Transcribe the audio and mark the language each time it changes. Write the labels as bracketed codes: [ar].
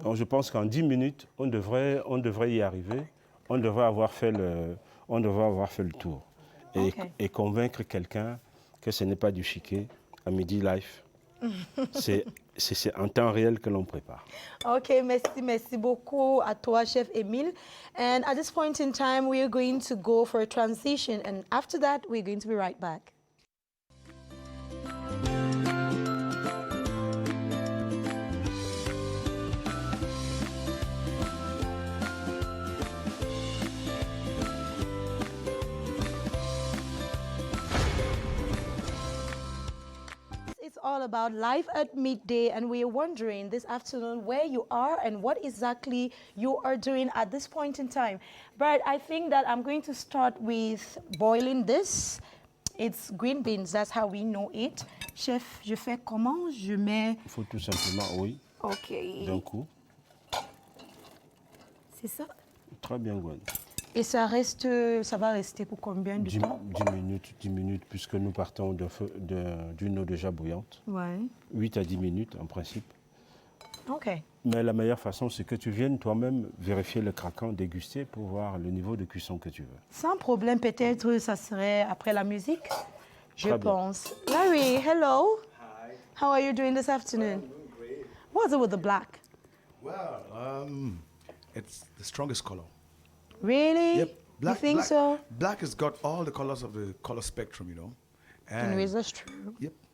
[fr] Donc je pense qu'en 10 minutes, on devrait y arriver. On devrait avoir fait le tour. Et convaincre quelqu'un que ce n'est pas du chiquet à Midi Life. C'est en temps réel que l'on prépare. Ok, merci beaucoup à toi, Chef Emile. [en] And at this point in time, we are going to go for a transition. And after that, we're going to be right back. All about life at midday, and we are wondering this afternoon where you are and what exactly you are doing at this point in time. But I think that I'm going to start with boiling this. It's green beans, that's how we know it. [fr] Chef, je fais comment? Je mets... Il faut tout simplement, oui. Ok. D'un coup. C'est ça? Très bien, Gwen. Et ça va rester pour combien de temps? 10 minutes, puisque nous partons d'une eau déjà bouillante. Ouais. 8 à 10 minutes, en principe. OK. Mais la meilleure façon, c'est que tu viennes toi-même vérifier le craquant, déguster pour voir le niveau de cuisson que tu veux. Sans problème, peut-être ça serait après la musique, je pense. [en] Larry, hello. Hi. How are you doing this afternoon? I'm doing great. What's it with the black? Well, it's the strongest color. Really? Yep. You think so? Black has got all the colors of the color spectrum, you know. Anyways, that's true. Yep.